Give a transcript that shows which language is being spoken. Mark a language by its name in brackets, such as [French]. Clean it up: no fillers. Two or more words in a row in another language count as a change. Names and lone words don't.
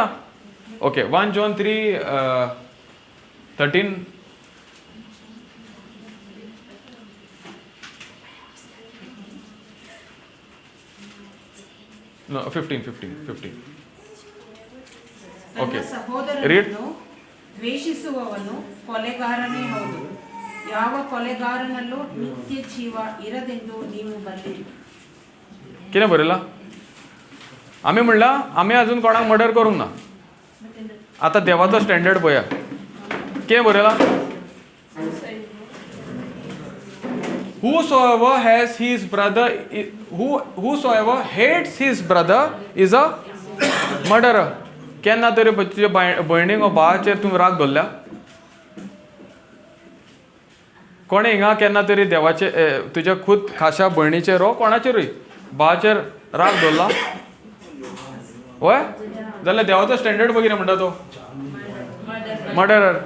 [English] ओके 1 John 3:13 No, 15. [Kannada] ತನ್ನ [English] Okay. [Kannada] ಸಹೋದರನನ್ನು ದ್ವೇಷಿಸುವವನು ಕೊಲೆಗಾರನೇ ಹೌದು. ಯಾವ ಕೊಲೆಗಾರನಲ್ಲೂ ನಿತ್ಯ ಜೀವ ಇರದೆಂದು ನೀವು ಬಲ್ಲಿರಿ. [Konkani] कितें बरयलां? आमी म्हणलां आमी आजून कोणाक मर्डर करूंक ना. आतां देवाचो स्टँडर्ड पळया. कितें बरयलां? [English] Whosoever has his brother, whosoever hates his brother is a murderer. [Konkani] केन्ना तरी तुजे भयणीक वा भावाचेर तुवें राग धरल्या? कोणे हिंगा केन्ना तरी देवाचे तुज्या खूद खाशा भयणीचेर वा कोणाचेरूय भावाचेर राग दवरला वय जाल्यार देवाचो स्टँडर्ड पळय कितें म्हणटा तो मर्डरर.